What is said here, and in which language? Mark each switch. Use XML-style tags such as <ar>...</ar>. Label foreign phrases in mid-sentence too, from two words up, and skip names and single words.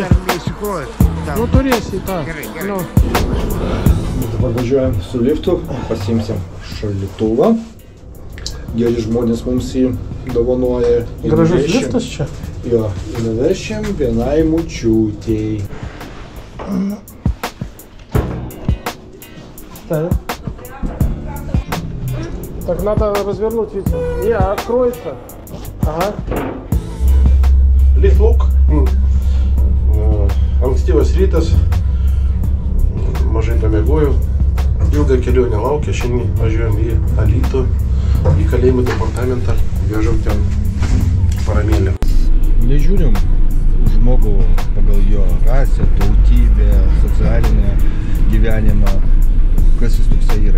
<lt>Nu turėsi tą. Nu. Dabar važiuojam su liftu, pasiimsim šaldytuvą. Geri žmonės mums jį dovanoja. Gražus liftas čia? Jo, ir nuvešim vienai močiutei.</lt> <ru>Так. Так надо развернуть вид. Не, откроется. Ага. Лифлук.</ru> <lt>Ankstyvas rytas. Mažai pamiegojau. Ilgą kelionę laukia. Šiandien važiuojam į Alytų, į kalėjimų departamentą. Vežam ten paramėlę. Nežiūrim žmogų pagal jo rasę, tautybę, socialinę gyvenimą, kas jis toksai yra.</lt>